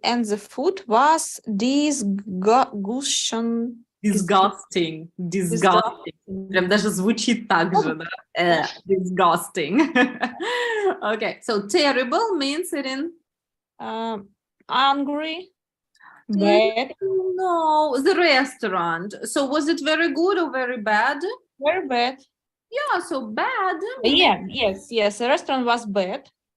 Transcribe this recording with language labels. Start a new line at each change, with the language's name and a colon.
English: and the food was disgusting. Disgusting. Disgusting.
Russian: Прям даже звучит так же, да?
English: Disgusting. Okay, so terrible means it in... Angry, bad, No, the restaurant. So was it very good or very bad? very bad. Yeah, so bad. Yes. The restaurant was bad.